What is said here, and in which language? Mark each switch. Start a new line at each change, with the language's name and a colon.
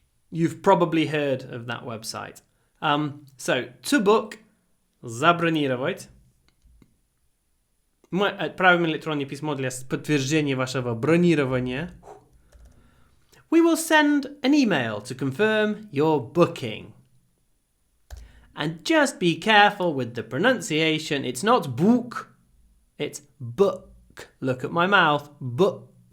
English: You've probably heard of that website. So, to book, забронировать.
Russian: Мы отправим электронное письмо для подтверждения вашего бронирования.
English: We will send an email to confirm your booking. And just be careful with the pronunciation. It's not book, it's book. Look at my mouth. Book.